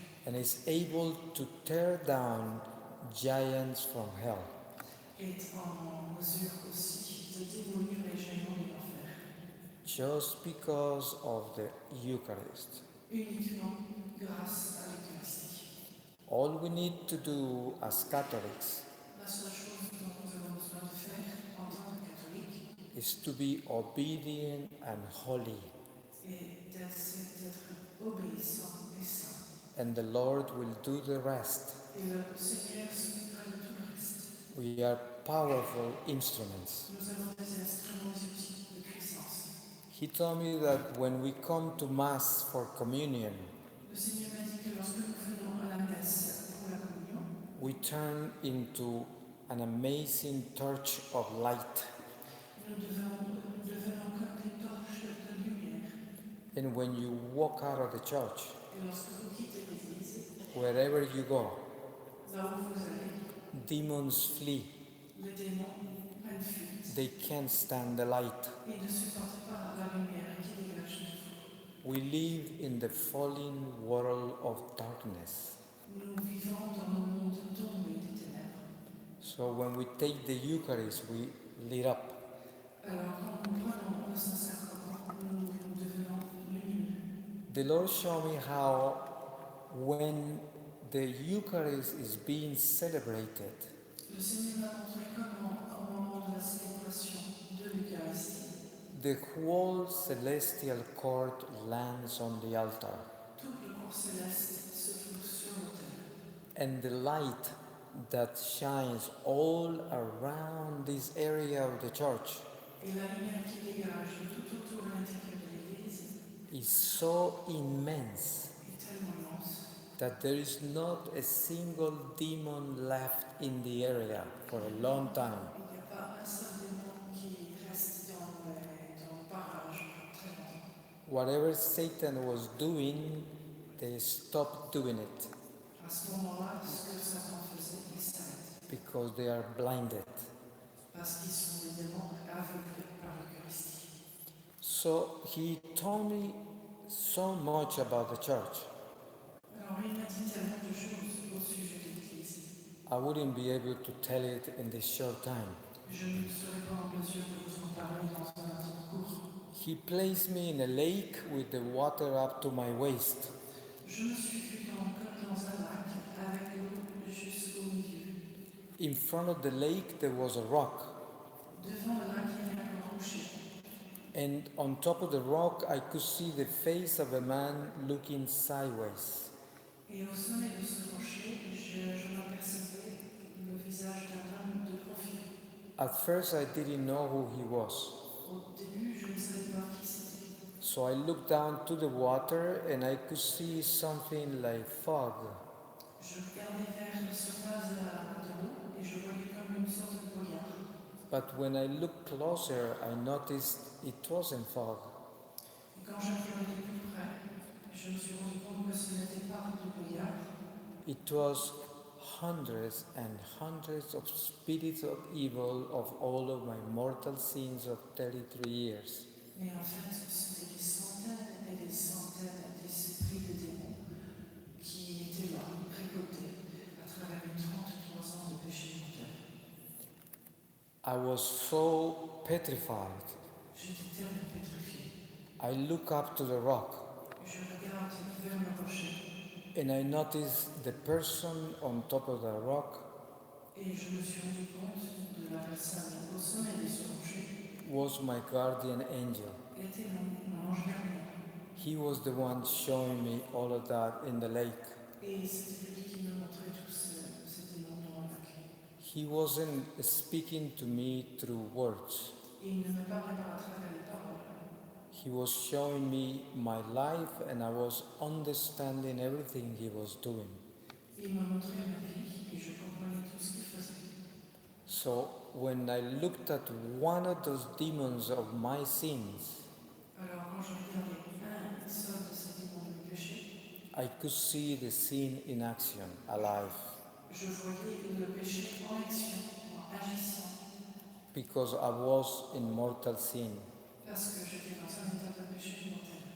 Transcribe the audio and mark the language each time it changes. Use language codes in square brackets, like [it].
[en] and is able to tear down giants from hell. [fr] est en mesure aussi de démolir les géants de l'enfer, [en] Just because of the Eucharist. [fr] uniquement grâce à l'Eucharistie. [en] All we need to do as Catholics [fr] La seule chose dont nous avons besoin de faire en tant que catholique [en] is to be obedient and holy, [fr] est d'être obéissant et saint. [en] and the Lord will do the rest. [fr] Et le Seigneur s'occupera de tout le reste. [en] We are powerful instruments. [fr] Nous avons des instruments outils de puissance. [en] He told me that when we come to Mass for communion, [fr] Le Seigneur m'a dit que lorsque nous venons à la messe pour la communion, [en] we turn into an amazing torch of light. [fr] nous devenons comme des torches de lumière. [en] And when you walk out of the church, [fr] Et lorsque vous quittez l'église, [en] wherever you go, [fr] Là où vous allez, [en] demons flee. [fr] les démons prennent fuite. [en] They can't stand the light. [fr] Ils ne supportent pas la lumière qui dégage de vous. [en] We live in the fallen world of darkness. [fr] Nous vivons dans le monde tombé des ténèbres. [en] So when we take the Eucharist, we lit up. [fr] Alors quand nous prenons le Saint-Sacrement, nous devenons lumineux. [en] The Lord showed me how when the Eucharist is being celebrated, [fr] Le Seigneur m'a montré comment, au moment de la célébration de l'Eucharistie, [en] the whole celestial court lands on the altar. [fr] tout le corps céleste se trouve sur l'autel. [en] And the light that shines all around this area of the church [fr] Et la lumière qui dégage de tout autour de l'intérieur de l'Église [en] is so immense [fr] est tellement immense [en] that there is not a single demon left in the area for a long time. [fr] qu'il n'y a pas un seul démon qui reste dans le parage très longtemps. [en] Whatever Satan was doing, they stopped doing it [fr] À ce moment-là, ce que Satan faisait, il s'arrête. [en] because they are blinded. [fr] Parce qu'ils sont des démons aveuglés par l'Eucharistie. [en] So he told me so much about the church. [fr] Alors il m'a dit tellement de choses au sujet de l'Église. [en] I wouldn't be able to tell it in this short time. [fr] Je ne serai pas en mesure de vous en parler dans un temps court. [en] He placed me in a lake with the water up to my waist. [fr] Je me suis vu dans un lac avec l'eau jusqu'au milieu. [en] In front of the lake there was a rock, [fr] Devant le lac, il y avait un rocher. [en] and on top of the rock I could see the face of a man looking sideways. [fr] Et au sommet de ce rocher, je m'apercevais le visage d'un homme de profil. [en] At first I didn't know who he was. [fr] Au début, je ne savais pas qui c'était. [en] So I looked down to the water and I could see something like fog. [fr] Je regardais vers la surface de l'eau et je voyais comme une sorte de brouillard. [en] But when I looked closer, I noticed it wasn't fog. [fr] Et quand je regardais plus près, je me suis rendu compte que ce n'était pas du brouillard. [en] It was hundreds and hundreds of spirits of evil of all of my mortal sins of 33 years. [fr] Mais en fait, c'était des centaines et des centaines d'esprits de démons qui étaient là, récoltés à travers les 33 ans de péché mortel. [en] I was so petrified. [fr] J'étais tellement pétrifié. [en] I looked up to the rock [fr] Je regarde vers le rocher [en] and I noticed the person on top of the rock [fr] et je me suis rendu compte de la personne au sommet de ce rocher [en] was my guardian angel. [fr] était mon ange gardien. [en] He was the one showing me all of that in the lake. [fr] Et c'était lui qui me montrait tous ces démons dans le lac. [en] He wasn't speaking to me through words. [fr] Et il ne me parlait pas à travers les paroles. [en] He was showing me my life and I was understanding everything he was doing. [fr] Il me montrait ma vie et je comprenais tout ce qu'il faisait. [en] So when I looked at one of those demons of my sins, [fr] Alors quand je regardais un seul de ces démons de péché, [en] I could see the sin in action, alive, [fr] je voyais le péché en action, en agissant, [en] because I was in mortal sin. [fr] parce que j'étais dans un état de péché mortel.